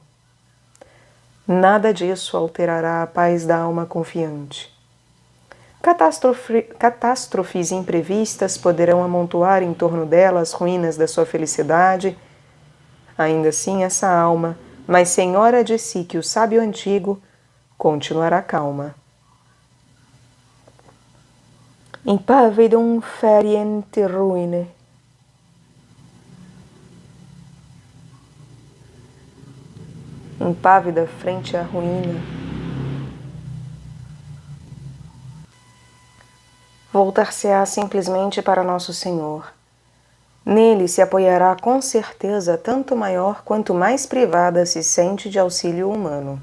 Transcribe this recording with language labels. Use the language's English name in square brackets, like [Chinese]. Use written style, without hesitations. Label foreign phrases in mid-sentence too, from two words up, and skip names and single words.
[Portuguese] Nada disso alterará a paz da alma confiante. Catástrofes imprevistas poderão amontoar em torno dela as ruínas da sua felicidade. Ainda assim, essa alma, mais senhora de si que o sábio antigo, continuará calma. [Latin] Impavidum feriente ruine. [Portuguese] Impávida frente à ruína. Voltar-se-á simplesmente para Nosso Senhor. Nele se apoiará com certeza tanto maior quanto mais privada se sente de auxílio humano.